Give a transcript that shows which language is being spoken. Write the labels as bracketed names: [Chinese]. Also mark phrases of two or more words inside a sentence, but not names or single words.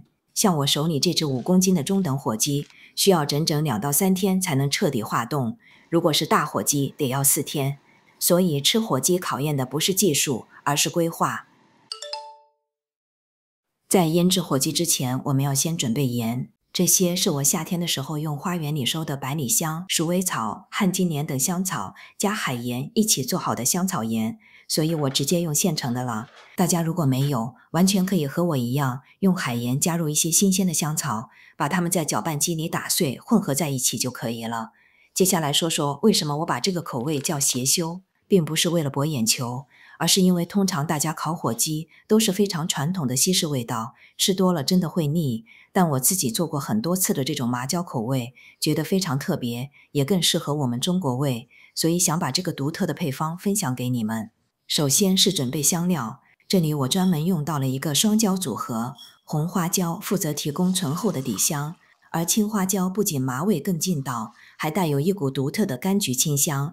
[Chinese] 像我手裡這隻5公斤的中等火雞，需要整整2到3天才能徹底化凍，如果是大火雞得要4天。所以吃火雞考驗的不是技術，而是規劃。在醃制火雞之前，我們要先準備鹽，這些是我夏天的時候用花園裡收的百里香、鼠尾草、旱金蓮等香草加海鹽一起做好的香草鹽，所以我直接用现成的了。大家如果沒有，完全可以和我一樣，用海鹽加入一些新鮮的香草，把它們在攪拌機裡打碎，混合在一起就可以了。接下來說說為什麼我把這個口味叫邪修，並不是為了博眼球，而是因為通常大家烤火雞都是非常傳統的西式味道，吃多了真的會膩。但我自己做過很多次的這種麻椒口味，覺得非常特別，也更適合我們中國味，所以想把這個獨特的配方分享給你們。首先是準備香料，這裡我專門用到了一個雙椒組合，紅花椒負責提供醇厚的底香，而青花椒不僅麻味更勁道，還帶有一股獨特的柑橘清香。